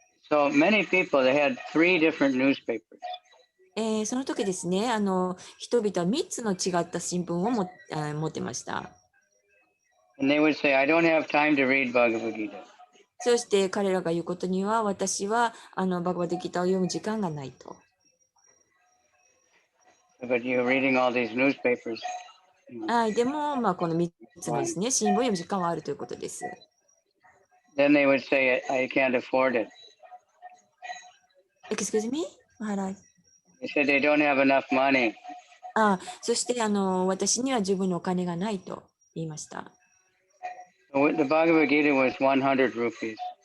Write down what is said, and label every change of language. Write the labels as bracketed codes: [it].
[en] So many people, they had 3 different newspapers. [ja] その時ですね、人々は3つの違った新聞を持ってました。 [en] And they would say, I don't have time to read Bhagavad Gita. [ja] そして彼らが言うことには、私はバガバッドギーターを読む時間がないと。 [en] But you're reading all these newspapers. [ja] はい、でも、この3つのですね、新聞を読む時間はあるということです。 [en] Then they would say, I can't afford it. Excuse me, Maharaj. They said they don't have enough money. [ja] そして私には十分のお金がないと言いました。 [en] The Bhagavad Gita was 100 rupees.